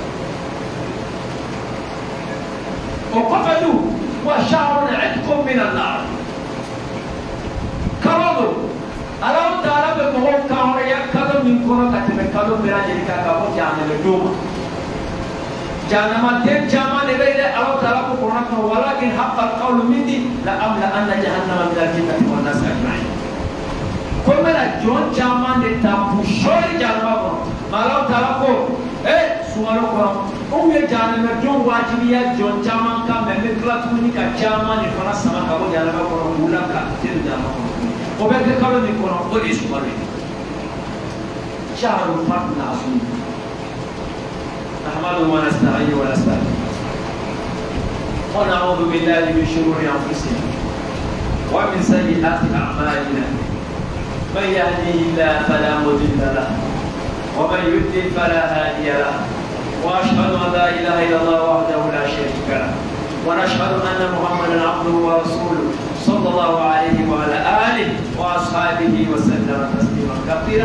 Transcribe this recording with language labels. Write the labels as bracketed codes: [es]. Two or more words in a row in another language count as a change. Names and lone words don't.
[bm] O kɔfɛ dun, [ar] وشهر عتق من النار, [bm] kalo don Alahu Taala bɛ mɔgɔw kan hɔrɔnya kalo min kɔnɔ ka tɛmɛ kalo bɛɛ lajɛlen kan ka bɔ jahanama don ma. Jahanama den caman de bɛ yen dɛ, Alahu Taala ko Kuranɛ kɔnɔ [ar] ولكن حق القول مني لأملأن جهنم من الجنة والناس أجمعين. [bm] Ko n bɛna jɔn caman de ta k'u sɔɔri jahanama kɔnɔ, mais Alahu Taala ko sunkalo kɔnɔ o ye jahanama don wajibiya jɔn caman kan, mais n bɛ tila tuguni ka caman de fana sama ka bɔ jahanama kɔnɔ k'u labila ka se jahanama kɔnɔ. O bɛ kɛ kalo min kɔnɔ o de ye sunkalo ye. [ar] شهر الفرض العظيم. نحمده ونستعينه ونستغفره ونعوذ بالله من شرور أنفسنا ومن سيئات أعمالنا من يهده الله فلا مضل له ومن يضلل فلا هادي له وأشهد أن لا إله إلا الله وحده لا شريك له ونشهد أن محمدا عبده ورسوله صلى الله عليه وعلى آله وأصحابه وسلم تسليما كثيرا.